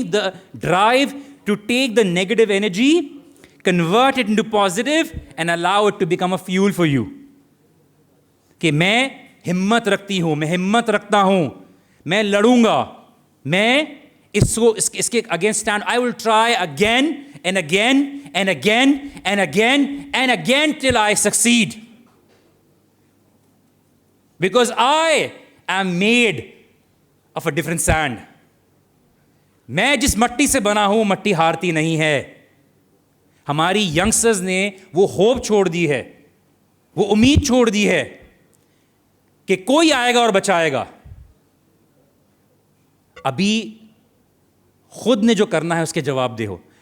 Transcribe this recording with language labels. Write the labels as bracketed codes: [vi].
[en] Meaning the drive to take the negative energy, convert it into positive and allow it to become a fuel for you. [ur] کہ میں ہمت رکھتی ہوں, میں ہمت رکھتا ہوں, میں لڑوں گا, میں اس کے against stand. [en] I will try again and again and again and again and again till I succeed, because I am made of a different sand. [ur] میں جس مٹی سے بنا ہوں مٹی ہارتی نہیں ہے. ہماری ینگسٹرز نے وہ ہوپ چھوڑ دی ہے, وہ امید چھوڑ دی ہے کہ کوئی آئے گا اور بچائے گا. ابھی خود نے جو کرنا ہے اس کے جواب دے ہو.